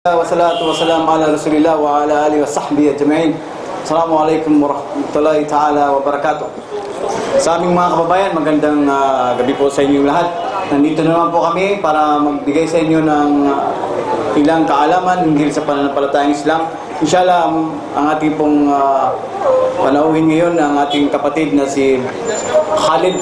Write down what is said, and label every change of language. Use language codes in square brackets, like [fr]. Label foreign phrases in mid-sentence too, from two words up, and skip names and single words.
[ar] والصلاة والسلام على رسول الله وعلى آله وصحبه أجمعين. السلام عليكم ورحمة الله تعالى وبركاته. [tl] Sa aming mga kababayan, magandang gabi po sa inyong lahat. Nandito naman po kami para magbigay sa inyo ng ilang kaalaman hinggil sa pananampalatayang Islam. Inshallah, ang ating pong panauhin ngayon ang ating kapatid na si Khalid.